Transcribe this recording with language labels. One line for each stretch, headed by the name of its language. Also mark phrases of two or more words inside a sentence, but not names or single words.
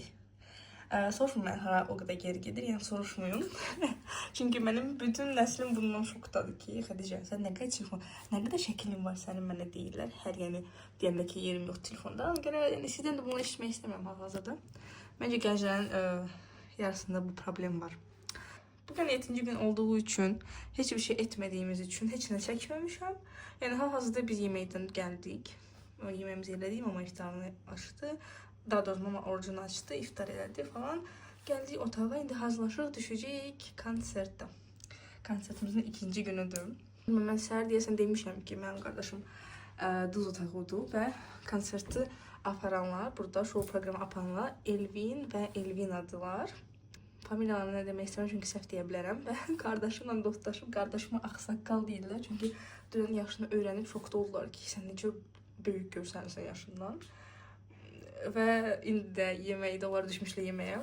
Azerbaijani: Soruşmayın hara
Turkish: o kadar
Azerbaijani: geri gedir, yəni soruşmayın. Çünki mənim bütün nəslim bundan şokdadır ki, Xədicə sən nə qədər telefon, nə qədər şəklin var sənin mənə deyirlər. Hər yəni deyəndə ki yerim yox telefonda. Görə yəni sizdən də bunu eşitmək istəmirəm hal-hazırda. Məncə gənclərin yarısında bu problem var.
Turkish: Bugün 7. gün olduğu için, hiçbir şey etmediğimiz için hiç ne çekmemişim. Yani hal-hazırda biz yemekten geldik. Yemeğimizi yedik, mama iftarını açtı. Daha doğrusu mama orucunu açtı, iftar elədi falan.
Azerbaijani: Geldik otağa, indi hazırlaşırıq, düşəcəyik konsertə. Konsertimizin 2. günüdür. Mən səhər deyəsən demişəm ki, mənim qardaşım duz otağıdır və konserti aparanlar, burada show programı aparanlar Elvin və Elvinadılar. Familiyalarını ne demək istəmirəm çünki səhv deyə bilərəm və qardaşımla dostlaşıb qardaşıma ağsaqqal deyirlər çünki dünən yaşını öyrənib şokda oldular ki sən necə böyük görsənirsən yaşından və indi də yeməkdə onlar düşmüşlər yeməyə.